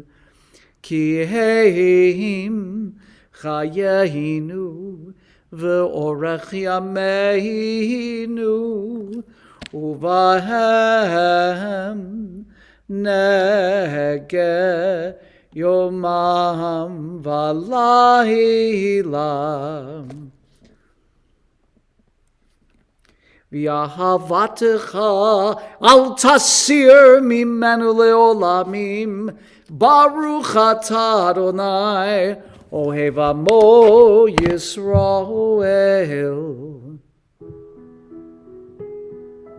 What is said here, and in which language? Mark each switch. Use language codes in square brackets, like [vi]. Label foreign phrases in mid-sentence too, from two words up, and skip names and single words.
[he] כי הם חיינו ואורך ימינו ובהם נהגה יומם ולילה. ואהבתך אל תסיר ממנו לעולמים ברוך אתה אדני אוהב עמו ישראל.